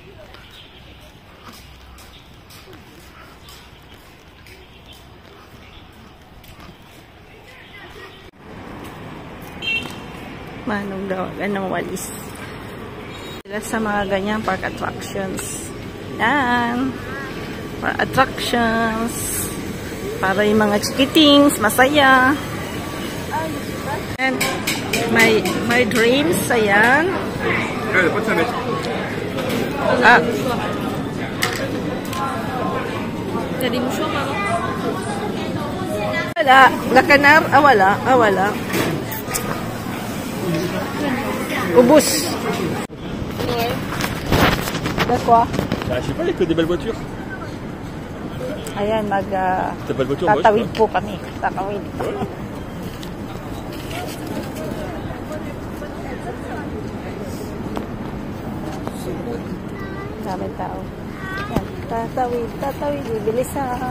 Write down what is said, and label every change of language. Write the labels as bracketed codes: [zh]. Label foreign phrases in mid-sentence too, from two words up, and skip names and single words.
[tl] Manong daw, anong walis. Sila sa mga ganyan [en] park attractions. Yan. Park attractions. [tl] Para yung mga chikitings, masaya. [en] And my dreams, [tl] ayan. Ah. Wala. Lakanar, wala. Wala. Ubus. [fr] De quoi? Bah, je sais pas, il y a que des belles voitures. [tl] Ayan, tatawid tatawid po kami. Tatawid. Daming tao. Ayan, tatawid. Bibilisan.